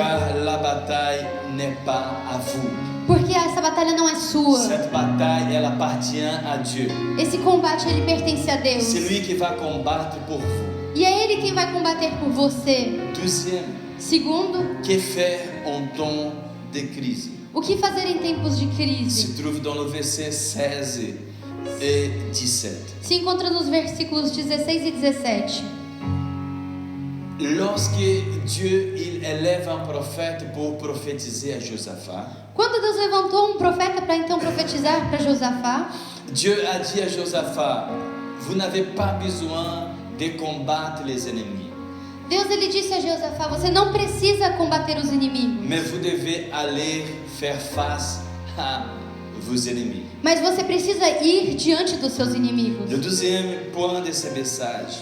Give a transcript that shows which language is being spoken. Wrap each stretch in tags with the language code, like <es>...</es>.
<fr>Car la bataille n'est pas à vous.</fr> <pt>porque essa batalha não é sua.</pt> <fr>Cette bataille, elle appartient à Dieu.</fr> <pt>Esse combate ele pertence a Deus.</pt> <fr>C'est lui qui va combattre pour vous.</fr> <pt>E é Ele quem vai combater por você.</pt> <fr>Deuxième,</fr> <pt>Segundo,</pt> <fr>que faire en temps de crise?</fr> <pt>o que fazer em tempos de crise?</pt> <fr>Se trouve dans le verset 16 et 17.</fr> <pt>Se encontra nos versículos 16 e 17.</pt> <fr>Lorsque Dieu il élève un prophète pour prophétiser à Josaphat,</fr> <pt>Quando Deus levantou um profeta para então profetizar para Josafá,</pt> <fr>Dieu a dit à Josaphat, vous n'avez pas besoin de combattre les ennemis,</fr> <pt>Deus ele disse a Josafá: você não precisa combater os inimigos,</pt> <fr>mais vous devez aller faire face à vos ennemis.</fr> <pt>mas você precisa ir diante dos seus inimigos.</pt> <fr>Le deuxième point de ce message,</fr>